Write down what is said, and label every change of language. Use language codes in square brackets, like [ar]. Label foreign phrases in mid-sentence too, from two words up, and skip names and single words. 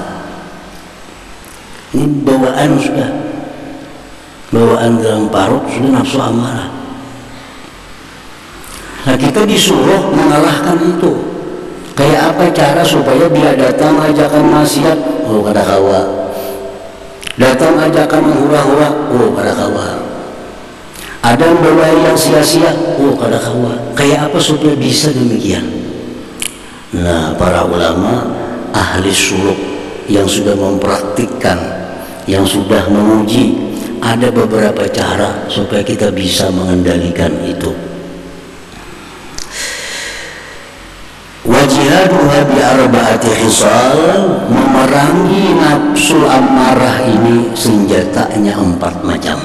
[bjn] Ini bawaan sudah, bawaan dalam parut sudah nafsu amarah. [id] Nah kita disuruh mengalahkan itu. [bjn] Kayak apa cara supaya bila datang ajakan maksiat, oh kada kawa. [id] Datang ajakan hura-hura, [bjn] oh kada kawa. Ada bawa yang sia-sia, oh kada kawa. Kayak apa supaya bisa demikian? [id] Nah para ulama ahli suluk yang sudah mempraktikkan, yang sudah menguji, ada beberapa cara supaya kita bisa mengendalikan itu. [ar] وجاهدها بأربع خصال, [id] memerangi nafsu amarah ini senjatanya 4 macam.